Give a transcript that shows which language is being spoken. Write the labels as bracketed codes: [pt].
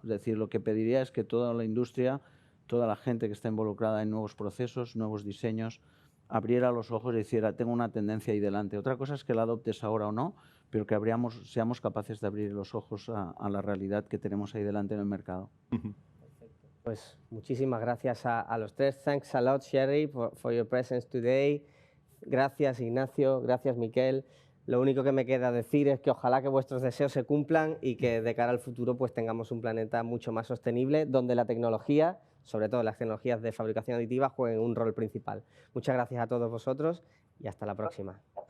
[es] Es decir, lo que pediría es que toda la industria, toda la gente que está involucrada en nuevos procesos, nuevos diseños, abriera los ojos y dijera, tengo una tendencia ahí delante. Otra cosa es que la adoptes ahora o no, pero que seamos capaces de abrir los ojos a la realidad que tenemos ahí delante en el mercado. Pues muchísimas gracias a los tres. [en] Thanks a lot, Sherry, for your presence today. [es] Gracias, Ignacio. Gracias, Miquel. Lo único que me queda decir es que ojalá que vuestros deseos se cumplan y que de cara al futuro pues tengamos un planeta mucho más sostenible, donde la tecnología, sobre todo las tecnologías de fabricación aditiva, jueguen un rol principal. Muchas gracias a todos vosotros y hasta la próxima.